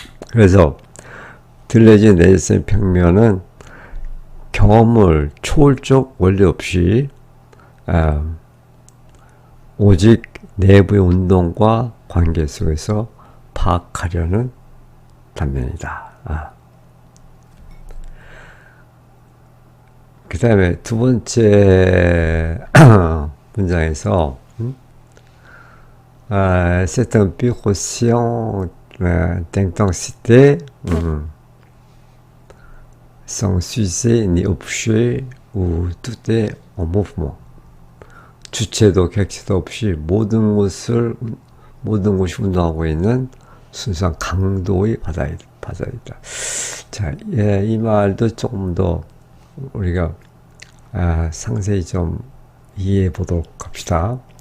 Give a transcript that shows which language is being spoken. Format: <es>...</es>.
<ko>그래서 들려진 내재성의 평면은 경험을 초월적 원리 없이 오직 내부의 운동과 관계 속에서 파악하려는 단면이다. 그 다음에 두 번째 문장에서</ko> <fr>c'est un pur quotient d'intensité sans sujet ni objet où tout est en mouvement.</fr> <ko>주체도 객체도 없이 모든 것이 운동하고 있는 순수한 강도의 바다이다. 자, 이 말도 조금 더 우리가 상세히 좀 이해해 보도록 합시다.</ko>